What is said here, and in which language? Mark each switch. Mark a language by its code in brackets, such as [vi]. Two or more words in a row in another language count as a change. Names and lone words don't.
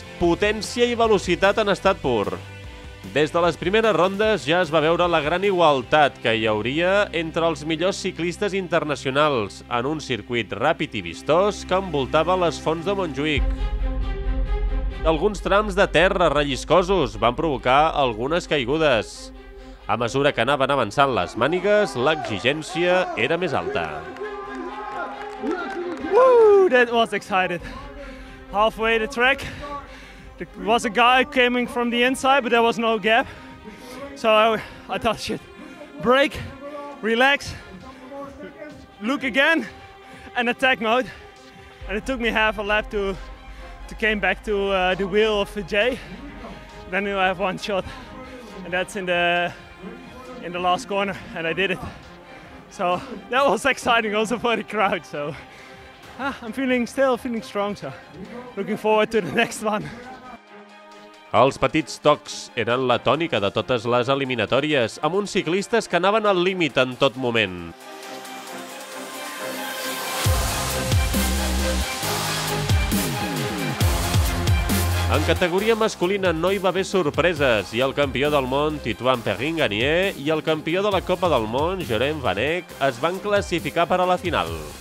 [ca] Potència i velocitat en estat pur. Des de les primeres rondes ja es va veure la gran igualtat que hi hauria entre els millors ciclistes internacionals en un circuit ràpid i vistós que envoltava les fonts de Montjuïc. Alguns trams de terra relliscosos van provocar algunes caigudes. A mesura que anaven avançant les mànigues, l'exigència era més alta. [en] Woo, that was exciting. Halfway the track, there was a guy coming from the inside, but there was no gap. So I thought, shit, brake, relax, look again, and attack mode. And it took me half a lap to came back to the wheel of Jay. Then I have one shot, and that's in the last corner, and I did it. So that was exciting also for the crowd. So I'm still feeling strong, so looking forward to the next one. [ca] Els petits tocs eren la tònica de totes les eliminatòries, amb uns ciclistes que anaven al límit en tot moment. En categoria masculina no hi va haver sorpreses i el campió del món, Titouan Perrin-Gagné, i el campió de la Copa del Món, Jerome Van Eck, es van classificar per a la final.